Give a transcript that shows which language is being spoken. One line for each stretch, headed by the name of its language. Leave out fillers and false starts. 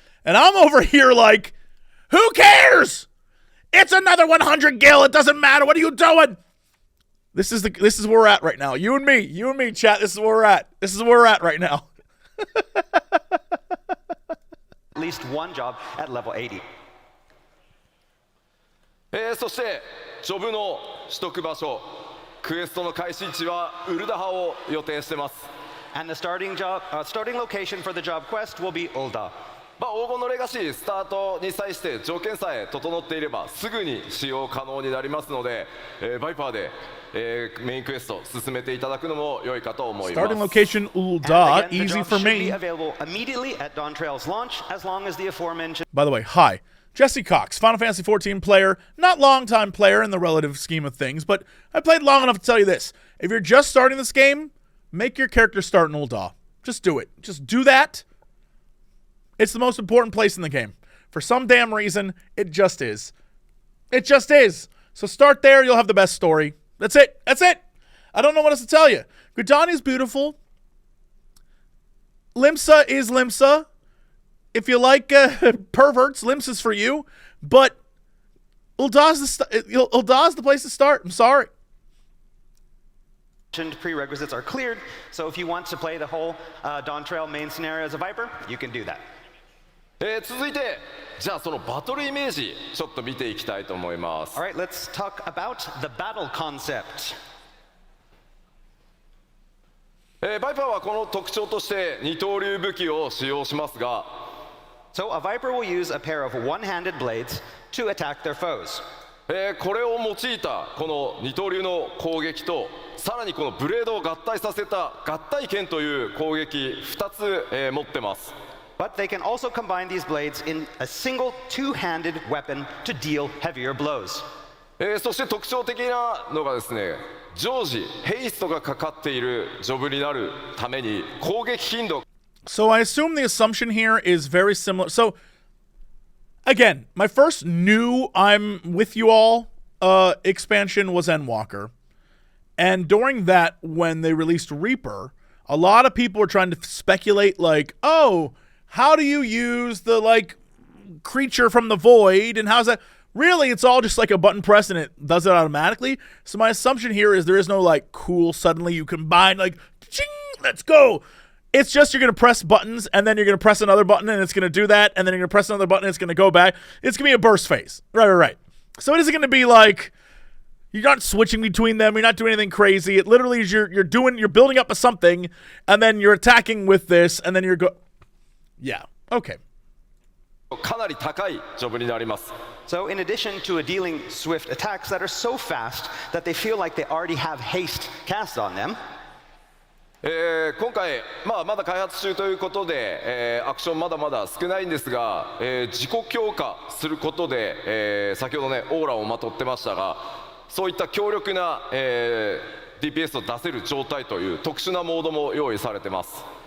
English: And I'm over here like, who cares? It's another 100 gil. It doesn't matter. What are you doing? This is where we're at right now. You and me, chat. This is where we're at. This is where we're at right now. At least one job at level 80.
Japanese: そしてジョブの取得場所クエストの開始地はウルダハを予定してます
English: And the starting location for the job quest will be Ulda.
Japanese: まあ黄金のレガシースタートに際して条件さえ整っていればすぐに使用可能になりますので、バイパーで、メインクエスト進めていただくのも良いかと思います
English: Starting location Ulda, And again, the easy job for should me. be available immediately at Dawn Trail's launch as long as the aforementioned... By the way, hi. Jesse Cox, Final Fantasy XIV player, not long-time player in the relative scheme of things, but I played long enough to tell you this. If you're just starting this game, make your character start in Ulda. Just do it. Just do that. It's the most important place in the game. For some damn reason, it just is. It just is. So start there, you'll have the best story. That's it. That's it. I don't know what else to tell you. Gridani is beautiful. Limsa is Limsa. if you like perverts, Limps is for you. But Uldah's the place to start. I'm sorry. Prerequisites are cleared, so if you want to play the whole Dawn Trail main scenario as a Viper, you can do that.
Japanese: 続いてじゃあそのバトルイメージちょっと見ていきたいと思います。
English: All right, let's talk about the battle concept.
Japanese: バイパーはこの特徴として二刀流武器を使用しますが、
English: So a Viper will use a pair of one-handed blades to attack their foes.
Japanese: これを用いたこの二刀流の攻撃とさらにこのブレードを合体させた合体剣という攻撃2つ、持ってます。
English: But they can also combine these blades in a single two-handed weapon to deal heavier blows.
Japanese: そして特徴的なのがですね、常時ヘイストがかかっているジョブになるために攻撃頻度
English: So I assume the assumption here is very similar. So again, my first new I'm with you all expansion was Endwalker. And during that, when they released Reaper, a lot of people were trying to speculate like, oh, how do you use the like creature from the void and how's that? Really, it's all just like a button press and it does it automatically. So my assumption here is there is no like cool suddenly you combine like ching, let's go. It's just you're going to press buttons and then you're going to press another button and it's going to do that and then you're going to press another button and it's going to go back. It's going to be a burst phase. Right. So it isn't going to be like you're not switching between them. You're not doing anything crazy. It literally is you're building up a something and then you're attacking with this and then yeah. Okay.
Japanese: かなり高いジョブになります。
English: So in addition to dealing swift attacks that are so fast that they feel like they already have haste cast on them,
Japanese: 今回、まだ開発中ということで、アクションまだまだ少ないんですが、自己強化することで、先ほどねオーラをまとってましたが、そういった強力な、DPS を出せる状態という特殊なモードも用意されてます。